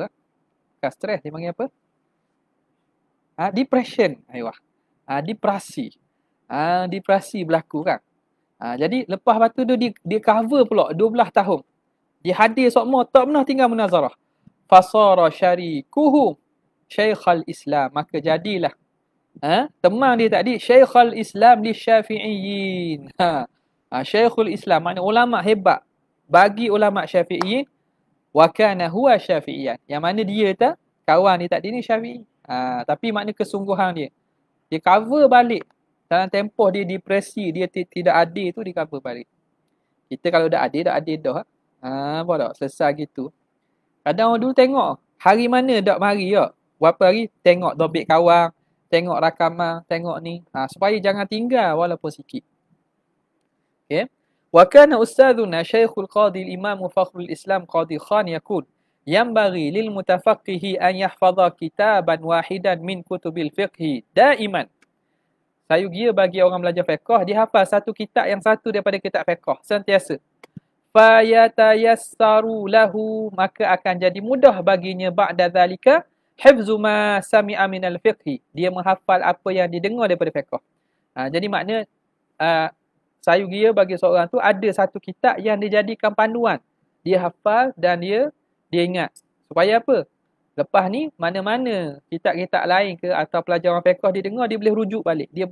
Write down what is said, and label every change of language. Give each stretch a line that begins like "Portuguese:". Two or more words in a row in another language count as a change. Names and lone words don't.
Malay: Bukan stres, dipanggil apa? Depression. Ayuh. Depresi. Depresi berlaku kan. Jadi lepas batu tu dia cover pula 12 tahun. Dia hadir semua, tak pernah tinggal munazarah.
Arabic: فصار شريكه شيخ الإسلام,
Malay: maka jadilah teman dia tadi
Arabic: شيخ الإسلام للشافعيين.
Malay: Syekhul Islam makna ulama hebat bagi ulama Syafi'iyyin.
Arabic: وكان هو شافعيا,
Malay: yang mana dia kawan dia tadi ni Syafi'i. Tapi makna kesungguhan dia. Dia cover balik dalam tempoh dia depresi, dia tidak adil tu, dia cover balik. Kita kalau dah adil dah. Apa tak? Selesai gitu. Kadang orang dulu tengok hari mana dak mari tak? Berapa hari tengok dobit kawan, tengok rakaman, tengok ni. Supaya jangan tinggal walaupun sikit. Okey.
Arabic: وكان أستاذنا الشيخ القاضي الإمام فخر الإسلام قاضي خان يقول ينبغي للمتفقه أن يحفظ كتابا واحدا من كتب الفقه دائما.
Malay: Sayugia bagi orang belajar fiqh, dia hafal satu kitab yang satu daripada kitab fiqh sentiasa.
Arabic: فيتيسر له,
Malay: maka akan jadi mudah baginya
Arabic: بعد ذلك حفظ ما سمع من الفقه,
Malay: dia menghafal apa yang didengar daripada fiqh. Jadi makna sayugia bagi seorang tu ada satu kitab yang dijadikan panduan. Dia hafal dan dia ingat. Supaya apa? Lepas ni mana-mana kitab-kitab lain ke atau pelajaran fiqh dia dengar, dia boleh rujuk balik.